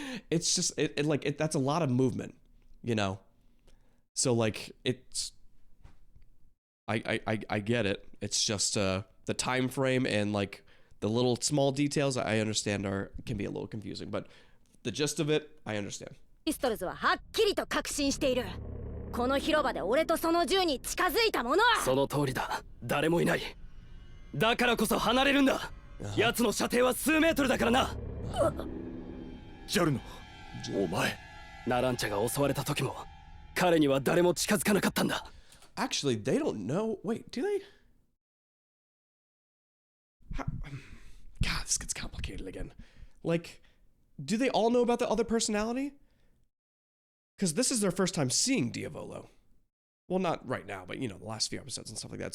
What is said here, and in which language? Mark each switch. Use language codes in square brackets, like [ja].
[en] It's just that's a lot of movement, you know. So like it's I get it. It's just the time frame and like the little small details I understand can be a little confusing, but the gist of it I understand. [ja] ピストルズははっきりと確信している。この広場で俺とその銃に近づいた者は。その通りだ。誰もいない。だからこそ離れるんだ。奴の射程は数メートルだからな。ジョルノ、お前。ナランチャが襲われた時も彼には誰も近づかなかったんだ。 [en] Actually, they don't know. Wait, do they? God, this gets complicated again. Like, do they all know about the other personality? Because this is their first time seeing Diavolo. Well, not right now, but, you know, the last few episodes and stuff like that.